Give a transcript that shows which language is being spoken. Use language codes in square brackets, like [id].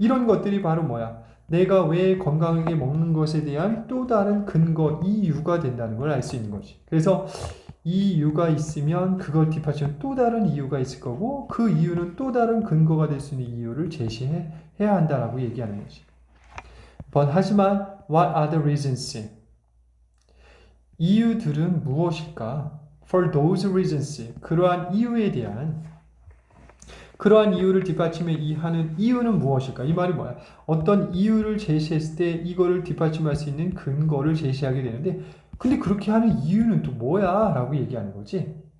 [ko] 이런 것들이 바로 뭐야? 내가 왜 건강하게 먹는 것에 대한 또 다른 근거, 이유가 된다는 걸 알 수 있는 거지. 그래서 이 이유가 있으면 그걸 뒷받침한 또 다른 이유가 있을 거고, 그 이유는 또 다른 근거가 될 수 있는 이유를 제시해야 한다라고 얘기하는 거지. 하지만 [en] what are the reasons? [ko] 이유들은 무엇일까? [en] For those reasons, [ko] 그러한 이유에 대한, 그러한 이유를 뒷받침해 하는 이유는 무엇일까? 이 말이 뭐야? 어떤 이유를 제시했을 때 이거를 뒷받침할 수 있는 근거를 제시하게 되는데, 근데 그렇게 하는 이유는 또 뭐야? 라고 얘기하는 거지.